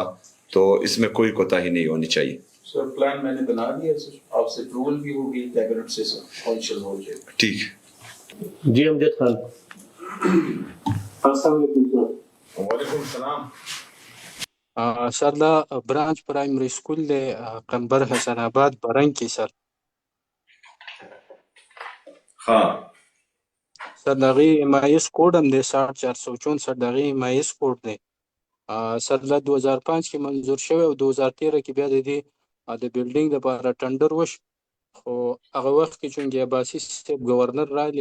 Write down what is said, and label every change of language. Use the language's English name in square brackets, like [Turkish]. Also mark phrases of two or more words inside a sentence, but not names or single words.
[Urdu] تو اس میں کوئی کوتاہی نہیں ہونی چاہیے. سر پلان میں نے بنا دیا سر، آپ سے اپروول بھی ہوگی، کیبنٹ سے کونسل ہو جائے گا. ठीक جی امجد خان. وعلیکم السلام. [Pashto] सर دا برانچ پرایمری سکول دی قنبر حسن آباد برنگ کې سر हाँ سر دغه MIS کوډ هم دی 6464 دغه MIS کوډ دی سر له 2005 کې منظور شوی او 2013 کې بیا د دې د بلډینګ لپاره ټندر وش خو هغه وخت کې چونګې عباسي صاحب گورنر رالی